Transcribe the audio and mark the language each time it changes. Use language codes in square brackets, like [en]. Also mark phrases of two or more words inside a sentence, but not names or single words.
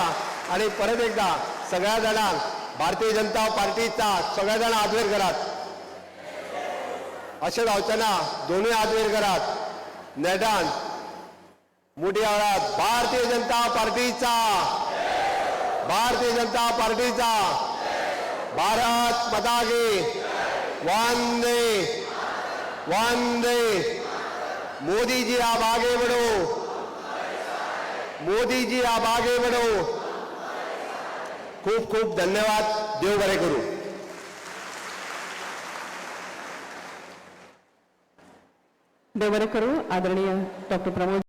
[kok] आणि परत एकदा सगळ्या जाणांक भारतीय जनता पार्टीचा सगळ्या जाण हात वयर करात. अशें जावचें ना, दोनूय हात वयर करात. नेटान मोठी आवाजात भारतीय जनता पार्टीचा, भारतीय जनता पार्टीचा, [hi] भारत माता की वंदे वंदे मोदी जी आप आगे बढ़ो, मोदी जी आप आगे बढ़ो. [kok] खूप खूप धन्यवाद. देव बरे करू. देव बरे करू. आदरणीय डॉक्टर प्रमोद